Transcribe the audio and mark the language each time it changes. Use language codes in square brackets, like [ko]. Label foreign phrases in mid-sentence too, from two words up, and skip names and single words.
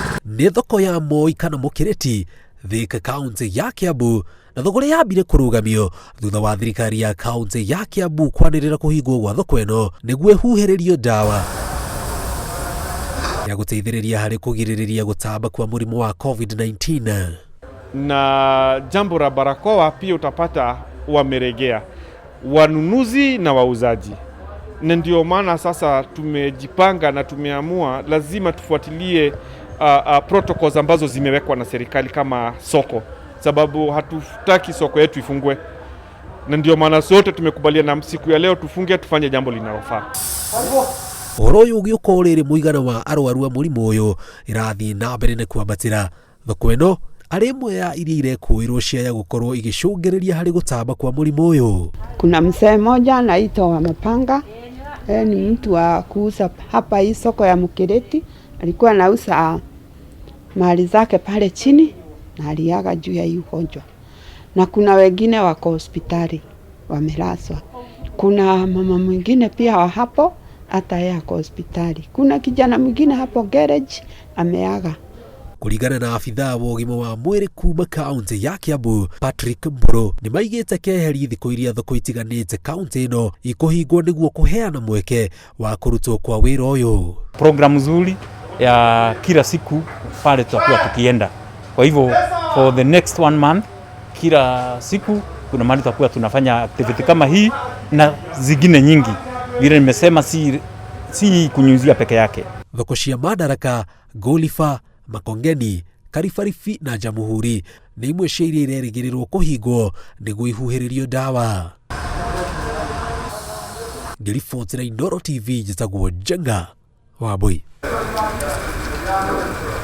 [ki] nĩ thoko ya Moi kana Mũkĩrĩti Thika kaũntĩ ya Kĩambu, na thogora yambire kũrũgamio thutha wa thirikari ya kaũntĩ ya Kĩambu kwanĩrĩra kũhingwo gwa thoko ĩno nĩguo ĩhuhĩrĩrio ndawa ya gũteithĩrĩria harĩ kũgirĩrĩria gũtamba kwa mũrimũ wa covid-19. [sw] Na jambo la barakoa pia utapata wameregea wanunuzi na wauzaji, na ndio maana sasa tumejipanga na tumeamua lazima tufuatilie protocols ambazo zimewekwa na serikali kama soko, sababu hatutaki soko yetu ifungwe, na ndio maana sote tumekubaliana na siku ya leo tufunge, tufanye jambo linalofaa. [ki] Ũhoro ũyũ ũgĩũka ũrĩrĩ mũigana wa arwaru a mũrimũ ũyũ ĩrathiĩ na mbere na kwambatĩra. Thoko ĩno arĩ imwe ya iria irekũĩrwo ciaya gũkorwo igĩcũngĩrĩria harĩ gũtamba kwa mũrimũ ũyũ. [sw] Kuna mzee mmoja anaitwa wa Mapanga, ni mtu wa kuuza hapa hii soko ya Mũkĩrĩti. Alikuwa anauza mali zake pale chini na aliaga juu ya hii ugonjwa. Na kuna wengine wako hospitali wamelazwa. Kuna mama mwingine pia wa hapo hata yeye ako hospitali. Kuna kijana mwingine hapo garage ameaga. [ki] Kũringana na afithaa wa ũgima wa mwĩrĩ kuma kaũntĩ ya Kĩambu Patrick Mburu, nĩ maigĩte keheri thikũ iria thoko itiganĩte kaũntĩ ĩno ikũhingwo nĩguo kũheana mweke wa kũrutwo kwa wĩra ũyũ. [sw] Programu nzuri ya kila siku pale tutakuwa tukienda. Kwa hivyo [en] for the next 1 month [sw] kila siku kuna mahali tutakuwa tunafanya activity kama hii na zingine nyingi. Vile nimesema si kunyunyizia peke yake. [ki] Thoko cia Madaraka, Golifa, Makongeni, Karibaribi na Jamhuri nĩ imwe cia iria irerĩgĩrĩrwo kũhingwo nĩguo ihuhĩrĩrio ndawa. Ngĩribotera Inooro TV njĩtagwo Njenga Wambui.